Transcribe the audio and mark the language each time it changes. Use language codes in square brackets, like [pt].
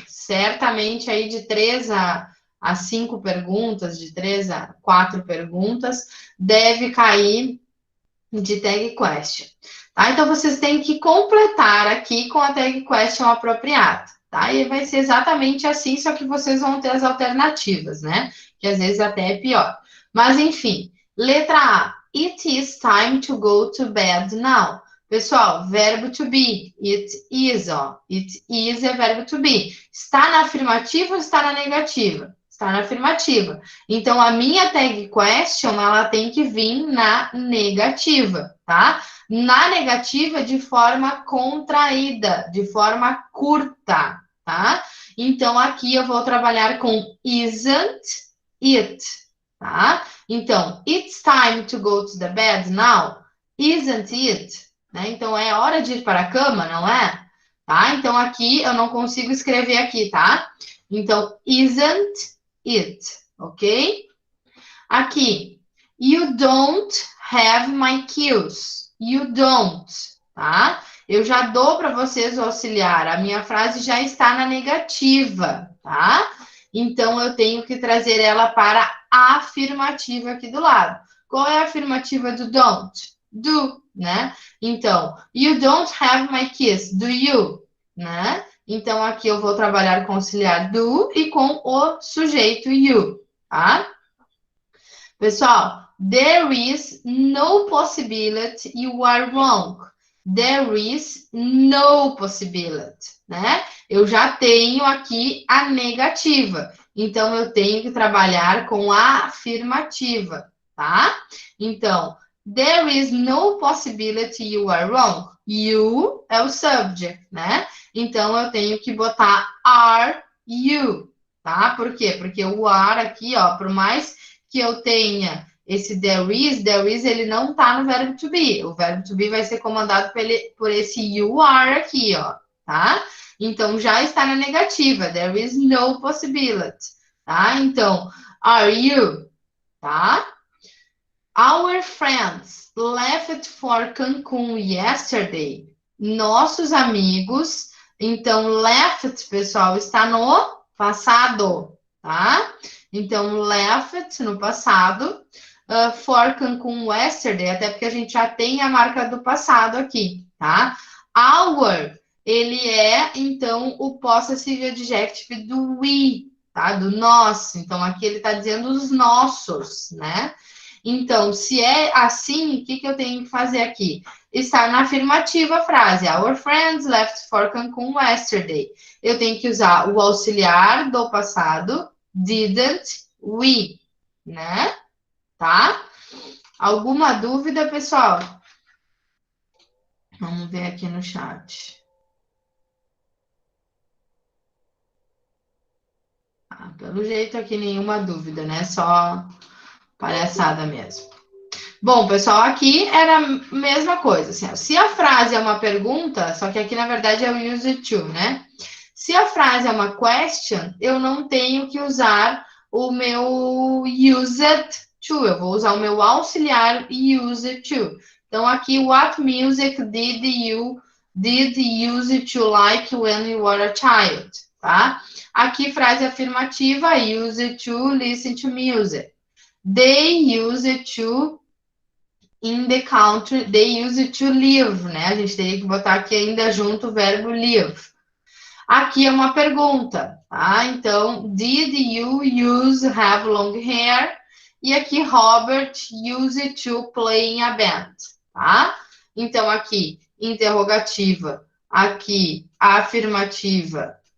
[pt] Certamente aí de 3 a 5 perguntas, de 3 a 4 perguntas, deve cair de tag question. Tá? Então, vocês têm que completar aqui com a tag question apropriada, tá? E vai ser exatamente assim, só que vocês vão ter as alternativas, né? Que às vezes até é pior. Mas, enfim, letra A. [en] It is time to go to bed now. [pt] Pessoal, verbo to be. It is, ó. It is é verbo to be. Está na afirmativa ou está na negativa? Está na afirmativa. Então, a minha tag question, ela tem que vir na negativa, tá? Na negativa, de forma contraída, de forma curta, tá? Então, aqui eu vou trabalhar com isn't it, tá? [en] Então, it's time to go to the bed now, isn't it? [pt] Né? Então, é hora de ir para a cama, não é? Tá? Então, aqui eu não consigo escrever aqui, tá? [en] Então, isn't it, ok? Aqui, you don't have my keys. You don't, tá? [pt] Eu já dou para vocês o auxiliar. A minha frase já está na negativa, tá? Então, eu tenho que trazer ela para a afirmativa aqui do lado. Qual é a afirmativa do don't? Do, né? [en] Então, you don't have my keys, do you? [pt] Né? Então, aqui eu vou trabalhar com o auxiliar do e com o sujeito you, tá? [en] Pessoal, there is no possibility you are wrong. There is no possibility, né? [pt] Eu já tenho aqui a negativa. Então, eu tenho que trabalhar com a afirmativa, tá? [en] Então, there is no possibility you are wrong. [pt] You é o subject, né? Então, eu tenho que botar are you, tá? Por quê? Porque o are aqui, ó, por mais que eu tenha esse there is, ele não tá no verbo to be. O verbo to be vai ser comandado por esse you are aqui, ó, tá? Então, já está na negativa. [en] There is no possibility, tá? Então, are you, tá? Our friends left for Cancun yesterday. [pt] Nossos amigos, então, left, pessoal, está no passado, tá? Então, left no passado, for Cancun yesterday, até porque a gente já tem a marca do passado aqui, tá? Our, ele é, então, o possessive adjective do we, tá? Do nosso. Então, aqui ele está dizendo os nossos, né? Então, se é assim, o que eu tenho que fazer aqui? Está na afirmativa a frase. [en] Our friends left for Cancun yesterday. [pt] Eu tenho que usar o auxiliar do passado, didn't we, né? Tá? Alguma dúvida, pessoal? Vamos ver aqui no chat. Pelo jeito aqui nenhuma dúvida, né? Só palhaçada mesmo. Bom, pessoal, aqui era a mesma coisa. Assim, ó, se a frase é uma pergunta, só que aqui na verdade é o use to, né? Se a frase é uma question, eu não tenho que usar o meu used to. Eu vou usar o meu auxiliar use to. [en] Então, aqui, what music did you use to like when you were a child? Tá? [pt] Aqui, frase afirmativa, [en] use to listen to music. They use to in the country, they use to live, né? [pt] A gente teria que botar aqui ainda junto o verbo live. Aqui é uma pergunta, tá? [en] Então, did you have long hair? E aqui, Robert used to play in a band, tá? [pt] Então, aqui, interrogativa. Aqui, afirmativa.